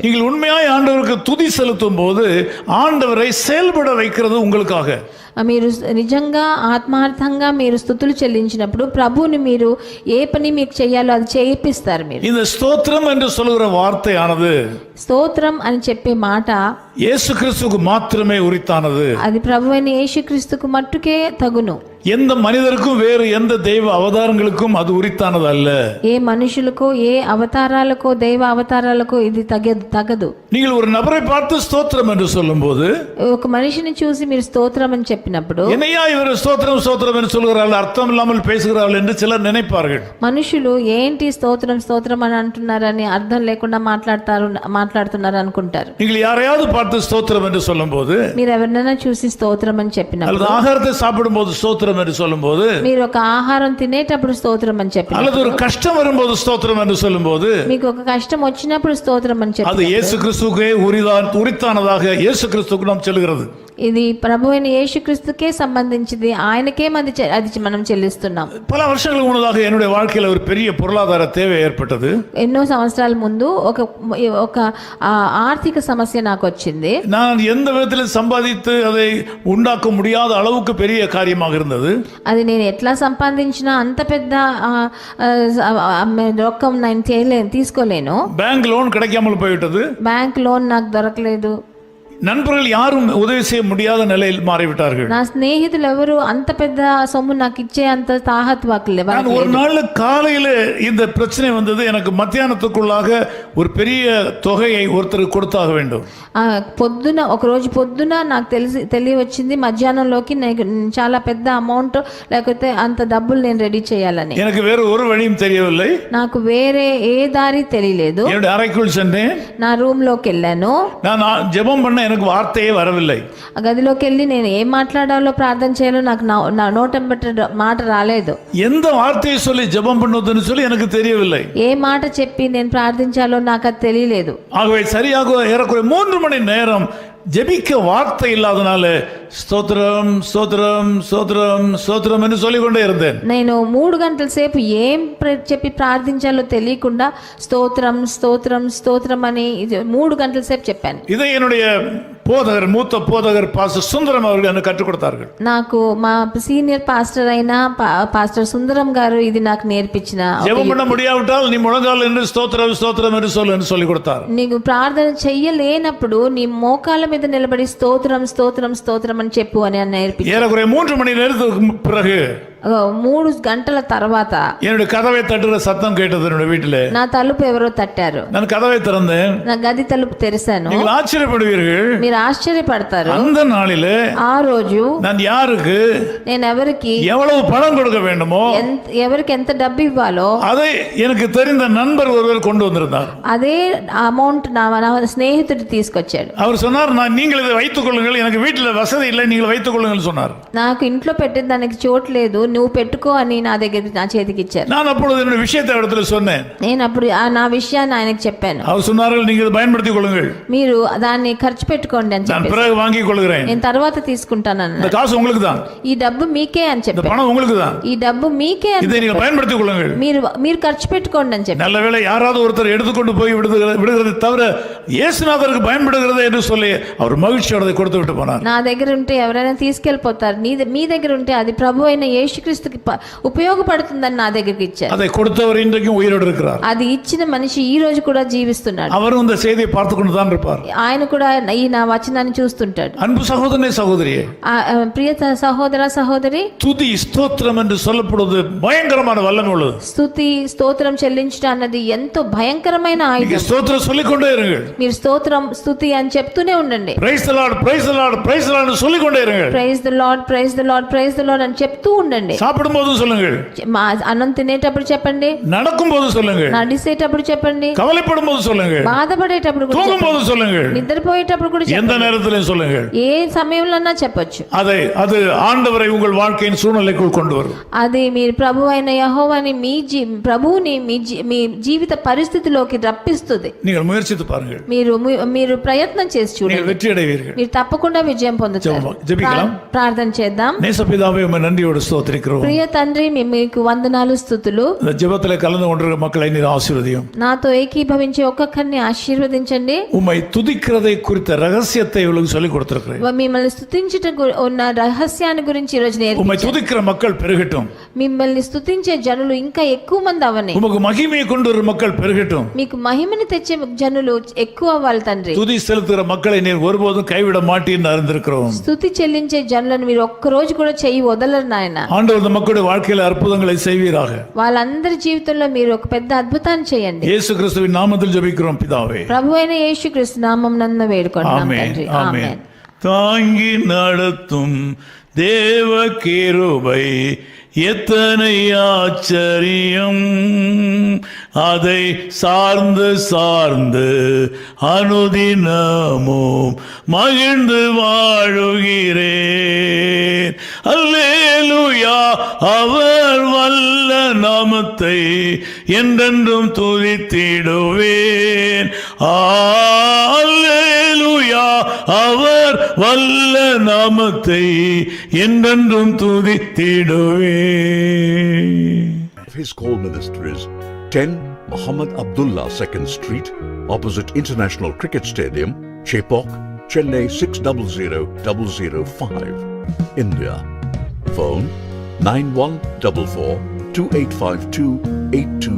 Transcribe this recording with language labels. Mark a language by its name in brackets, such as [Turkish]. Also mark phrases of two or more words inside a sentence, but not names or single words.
[Tamil] நீங்கள் உண்மையாய் ஆண்டவருக்கு துதி செலுத்தும் போது ஆண்டவரை செயல்பட வைக்கிறது உங்களுக்காக. [Telugu] మీరు నిజంగా ఆత్మార్థంగా మీరు స్తుతులు చెల్లించినప్పుడు ప్రభువుని మీరు ఏ పని మీకు చేయాలో అది చేయిస్తారు. మీరు [Tamil] இந்த ஸ்தோத்திரம் என்று சொல்கிற வார்த்தையானது, [Telugu] స్తోత్రం అని చెప్పే మాట [Tamil] இயேசு கிறிஸ்துவுக்கு மாத்திரமே உரித்தானது. [Telugu] అది ప్రభువైన యేసుక్రీస్తుకు మట్టుకే తగును. [Tamil] எந்த மனிதருக்கும் வேறு எந்த தெய்வ அவதாரங்களுக்கும் அது உரித்தானது அல்ல. [Telugu] ఏ మనుషులకో ఏ అవతారాలకో దైవ అవతారాలకో ఇది తగదు. [Tamil] நீங்கள் ஒரு நபரை பார்த்து ஸ்தோத்திரம் என்று சொல்லும்போது, [Telugu] ఒక మనిషిని చూసి మీరు స్తోత్రం అని చెప్పినప్పుడు, [Tamil] என்னையா இவர் ஸ்தோத்திரம் ஸ்தோத்திரம் என்று சொல்கிறார்கள், அர்த்தம் இல்லாமல் பேசுகிறார்கள் என்று சிலர் நினைப்பார்கள். [Telugu] మనుషులు ఏంటి స్తోత్రం స్తోత్రం అని అంటున్నారని అర్థం లేకుండా మాట్లాడుతున్నారు అనుకుంటారు. [Tamil] நீங்கள் யாரையாவது பார்த்து ஸ்தோத்திரம் என்று சொல்லும்போது, [Telugu] మీరు ఎవరినైనా చూసి స్తోత్రం అని చెప్పినప్పుడు, [Tamil] அல்லது ஆகாரத்தை சாப்பிடும்போது ஸ்தோத்திரம் என்று சொல்லும்போது, [Telugu] మీరు ఒక ఆహారం తినేటప్పుడు స్తోత్రం అని చెప్పినప్పుడు, [Tamil] அல்லது ஒரு கஷ்டம் வரும்போது ஸ்தோத்திரம் என்று சொல்லும்போது, [Telugu] మీకు ఒక కష్టం వచ్చినప్పుడు స్తోత్రం అని చెప్పి, [Tamil] அது இயேசு கிறிஸ்துவுக்கே உரித்தானதாக இயேசு கிறிஸ்துவுக்கு நாம் சொல்லுகிறது. [Telugu] ఇది ప్రభు అయిన యేసుక్రీస్తుకే సంబంధించింది, ఆయనకే అది మనం చెల్లిస్తున్నాం. [Tamil] பல வருஷங்களுக்கு முன்னதாக என்னுடைய வாழ்க்கையில் ஒரு பெரிய பொருளாதார தேவை ஏற்பட்டது. [Telugu] ఎన్నో సంవత్సరాల ముందు ఒక ఆర్థిక సమస్య నాకు వచ్చింది. [Tamil] நான் எந்த விதத்தில் சம்பாதித்து அதை உண்டாக்க முடியாத அளவுக்கு பெரிய காரியமாக இருந்தது. [Telugu] అది నేను ఎట్లా సంపాదించినా అంత పెద్ద రొక్కం నేను తీసుకోలేను. [English] bank loan [Tamil] கிடைக்காமல் போய்விட்டது. [English] bank loan [Telugu] నాకు దొరకలేదు. [Tamil] நண்பர்கள் யாரும் உதவி செய்ய முடியாத நிலையில் மாறிவிட்டார்கள். [Telugu] నా స్నేహితులు ఎవరు అంత పెద్ద సొమ్ము నాకు ఇచ్చే అంత తాహత్వాకులే. [Tamil] நான் ஒரு நாள் காலையில இந்த பிரச்சனை வந்தது. எனக்கு மத்தியானத்துக்குள்ளாக ஒரு பெரிய தொகையை ஒருத்தருக்கு கொடுத்தாக வேண்டும். [Telugu] పొద్దున ఒక రోజు పొద్దున నాకు తెలియవచ్చింది మధ్యాహ్నంలోకి నాకు చాలా పెద్ద అమౌంట్ లేకపోతే అంత డబ్బులు నేను రెడీ చేయాలని. [Tamil] எனக்கு வேற ஒரு வழியும் தெரியவில்லை. [Telugu] నాకు వేరే ఏ దారి తెలియలేదు. [Tamil] என்னுடைய అறைக்குள் சென்றேன். [Telugu] నా రూమ్ లోకి వెళ్ళాను. [Tamil] நான் ஜெபம் பண்ண எனக்கு வார்த்தையே வரவில்லை. [Telugu] ఆ గదిలోకి వెళ్ళి నేను ఏం మాట్లాడాలో ప్రార్థన చేయాలో నాకు నా నోటంబెట్ట మాట రాలేదు. [Tamil] எந்த வார்த்தையை சொல்லி ஜெபம் பண்ணுவதுன்னு சொல்லி எனக்கு தெரியவில்லை. [Telugu] ఏ మాట చెప్పి నేను ప్రార్థించాలో నాకు అది తెలియలేదు. [Tamil] ஆகவே சரியாக ஏறக்குறைய 3 மணி நேரம் ஜெபிக்க வார்த்தை இல்லாதனால ஸ்தோத்திரம் ஸ்தோத்திரம் ஸ்தோத்திரம் ஸ்தோத்திரம் என்று சொல்லிக்கொண்டே இருந்தேன். [Telugu] నేను 3 గంటల సేపు ఏం చెప్పి ప్రార్థించాలో తెలియకుండా స్తోత్రం స్తోత్రం స్తోత్రం అని 3 గంటల సేపు చెప్పాను. [Tamil] இதை என்னுடைய போதகர் மூத்த போதகர் பாஸ்டர் சுந்தரம் அவர்கள் எனக்கு கற்றுக் கொடுத்தார்கள். [Telugu] నాకు మా [English] senior pastor [Telugu] అయిన పాస్టర్ సుందరం గారు ఇది నాకు నేర్పించిన. [Tamil] ஜெபம் பண்ண முடியாவிட்டால் நீ முழங்கால் என்று ஸ்தோத்திரம் ஸ்தோத்திரம் என்று சொல்லு என்று சொல்லி கொடுத்தார். [Telugu] నీకు ప్రార్థన చెయ్యలేనప్పుడు నీ మోకాళ్ళ మీద నిలబడి స్తోత్రం స్తోత్రం స్తోత్రం అని చెప్పు అని నేర్పించారు. [Tamil] ஏறக்குறைய 3 மணி நேரத்துக்கு பிறகு [Telugu] 3 గంటల తర్వాత [Tamil] என்னுடைய கதவை தட்டுற சத்தம் கேட்டது. என்னுடைய வீட்டிலே [Telugu] నా తలుపు ఎవరో తట్టారు. [Tamil] நான் కதவை திறந்தேன். [Telugu] నా గది తలుపు తెరిచాను. [Tamil] நீங்கள் ఆశ్చర్యపడువீர்கள். [Telugu] మీరు ఆశ్చర్యపడతారు. [Tamil] அந்த நாளிலே [Telugu] ఆ రోజు [Tamil] நான் யாருக்கு [Telugu] నేను ఎవరికి [Tamil] எவ்வளவு பணம் கொடுக்க வேண்டுமோ [Telugu] ఎవరికి ఎంత డబ్బు ఇవ్వాలో [Tamil] அதை எனக்கு தெரிந்த நண்பர் ஒருவர் கொண்டு வந்திருந்தார். [Telugu] అదే అమౌంట్ నా స్నేహితుడు తీసుకొచ్చాడు. [Tamil] அவர் சொன்னார், நான் நீங்கள் இதை வைத்துக் கொள்ளுங்கள், எனக்கு வீட்டில் வசதி இல்லை, நீங்கள் வைத்துக் கொள்ளுங்கள் சொன்னார். [Telugu] నాకు ఇంట్లో పెట్టేదానికి చోటు లేదు, నువ్వు పెట్టుకో అని నా చేతికి ఇచ్చారు. [Tamil] நான் அப்பொழுது என்னுடைய விஷயத்தை இடத்துல சொன்னேன். [Telugu] నేను అప్పుడు నా విషయాన్ని ఆయనకు చెప్పాను. [Tamil] அவர் சொன்னார்கள், நீங்கள் இதை பயன்படுத்திக் கொள்ளுங்கள், [Telugu] మీరు దాన్ని ఖర్చు పెట్టుకోండి అని [Tamil] நான் [Telugu] చెప్పి [Tamil] பிறகு வாங்கிக் கொள்கிறேன், [Telugu] నేను తర్వాత తీసుకుంటాను [Tamil] இந்த [Telugu] అన్నాడు. [Tamil] காசு உங்களுக்கு தான், [Telugu] ఈ డబ్బు మీకే అని [Tamil] இந்த [Telugu] చెప్పాను. [Tamil] பணம் உங்களுக்கு தான், [Telugu] ఈ డబ్బు మీకే అని [Tamil] இதை நீங்கள் பயன்படுத்திக் கொள்ளுங்கள். [Telugu] మీరు ఖర్చు పెట్టుకోండి అని చెప్పి. [Tamil] நல்ல வேளை யாராவது ஒருத்தர் எடுத்துக்கொண்டு போய் விடுகிறது தவிர இயேசுநாதருக்கு பயன்படுகிறது என்று சொல்லி அவர் மகிழ்ச்சியோட அதை கொடுத்து விட்டு போனார். [Telugu] నా దగ్గర ఉంటే ఎవరైనా తీసుకెళ్ళిపోతారు, మీ దగ్గర ఉంటే అది ప్రభు అయిన యేసుక్రీస్తుకి ఉపయోగపడుతుందని నా దగ్గరికి ఇచ్చారు. [Tamil] அதை கொடுத்தவர் இன்றைக்கும் உயிரோடு இருக்கிறார். [Telugu] అది ఇచ్చిన మనిషి ఈ రోజు కూడా జీవిస్తున్నాడు. [Tamil] அவரும் இந்த செய்தியை பார்த்து கொண்டு தான் இருப்பார். [Telugu] ఆయన కూడా ఈ నా వచనాన్ని చూస్తుంటాడు. [Tamil] அன்பு சகோதரனே சகோதரியே, [Telugu] ప్రియ సహోదర సహోదరి, [Tamil] துதி ஸ்தோத்திரம் என்று சொல்லப்படுவது பயங்கரமான வல்லமை உள்ளது. [Telugu] స్తుతి స్తోత్రం చెల్లించడం అన్నది ఎంతో భయంకరమైన ఆయుధం. [Tamil] ஸ்தோத்திரம் சொல்லிக்கொண்டே இருங்கள். [Telugu] మీరు స్తోత్రం స్తుతి అని చెప్తూనే ఉండండి. [English] Praise the Lord Praise the Lord Praise the Lord [Tamil] சொல்லிக்கொண்டே இருங்கள். [English] Praise the Lord Praise the Lord Praise the Lord [Telugu] అని చెప్తూ ఉండండి. [Tamil] சாப்பிடும்போது சொல்லுங்கள், [Telugu] అన్నం తినేటప్పుడు చెప్పండి, [Tamil] நடக்கும்போது சொல்லுங்கள், [Telugu] నడిసేటప్పుడు చెప్పండి, [Tamil] கவலைப்படும்போது சொல்லுங்கள், [Telugu] బాధపడేటప్పుడు కూడా [Tamil] தூங்கும்போது [Telugu] చెప్పండి, [Tamil] சொல்லுங்கள், [Telugu] నిద్రపోయేటప్పుడు కూడా [Tamil] எந்த [Telugu] చెప్పండి, [Tamil] நேரத்திலும் சொல்லுங்கள். [Telugu] ఏ సమయంలోనా చెప్పొచ్చు. [Tamil] அது ஆண்டவரை உங்கள் வாழ்க்கையின் சூழ்நிலைக்குள் கொண்டு வரும். [Telugu] అది మీరు ప్రభు అయిన యెహోవాని ప్రభువుని మీ జీవిత పరిస్థితిలోకి రప్పిస్తుంది. [Tamil] நீங்கள் ముయற்சித்து பாருங்கள், [Telugu] మీరు ప్రయత్నం చేసి [Tamil] நீங்கள் [Telugu] చూడండి, [Tamil] வெற்றி அடைவீர்கள். [Telugu] మీరు తప్పకుండా విజయం పొందుతారు. [Tamil] ஜெபிக்கலாம். [Telugu] ప్రార్థన చేద్దాం. [Tamil] நேசபிதாவே உம்மை நன்றியோடு ஸ்தோத்திரிக்கிறோம். [Telugu] ప్రియ తండ్రి, మీకు వందనాలు స్తుతులు. [Tamil] இந்த ஜெபத்திலே கலந்து கொண்டிருக்கிற மக்களை நீர் ஆசீர்வதியும். [Telugu] నాతో ఏకీభవించి ఒక్కొక్కరిని ఆశీర్వదించండి. [Tamil] உம்மை துதிக்கிறதை குறித்த ரகசியத்தை இவளுக்கு சொல்லிக் கொடுத்திருக்கிறேன். [Telugu] మిమ్మల్ని స్తుతించుట ఉన్న రహస్యాన్ని గురించి ఈ రోజు [Tamil] உம்மை [Telugu] నేర్పించండి. [Tamil] துதிக்கிற மக்கள் பெருகட்டும். [Telugu] మిమ్మల్ని స్తుతించే జనులు ఇంకా ఎక్కువ మంది అవని. [Tamil] உமக்கு மகிமையை கொண்டு வரும் மக்கள் பெருகட்டும். [Telugu] మీకు మహిమని తెచ్చే జనులు ఎక్కువ అవ్వాలి తండ్రి. [Tamil] துதி செலுத்துகிற மக்களை நீர் ஒருபோதும் கைவிட மாட்டீன்னு அறிந்திருக்கிறோம். [Telugu] స్తుతి చెల్లించే జనులను మీరు ఒక్క రోజు కూడా చెయ్యి వదలరు నాయన. [Tamil] ஆண்டவர் இந்த மக்களுடைய வாழ்க்கையில அற்புதங்களை செய்வீராக. [Telugu] వాళ్ళందరి జీవితంలో మీరు ఒక పెద్ద అద్భుతాన్ని చేయండి. [Tamil] இயேசு கிறிஸ்துவின் நாமத்தில் ஜெபிக்கிறோம் பிதாவே. [Telugu] ప్రభు అయిన యేసుక్రీస్తు నామం నందు వేడుకుంటున్నాం [Tamil] ஆமென் [Telugu] తండ్రి. [Tamil] ஆமென். [Telugu] ఆమేన్. [Tamil] தாங்கி நடத்தும் தேவ கிருபை எத்தனை ஆச்சரியம், அதை சார்ந்து சார்ந்து அனுதினமும் மகிழ்ந்து வாழுகிறேன். அல்லேலூயா, அவர் வல்ல நாமத்தை என்றென்றும் துதித்திடுவேன். அல்லேலூயா, அவர் வல்ல நாமத்தை என்றென்றும் துதித்திடுவேன். [English] His call ministries 10 Muhammad Abdullah 2nd Street, opposite International Cricket Stadium, Chepauk, Chennai 600005, India. Phone 914428528282.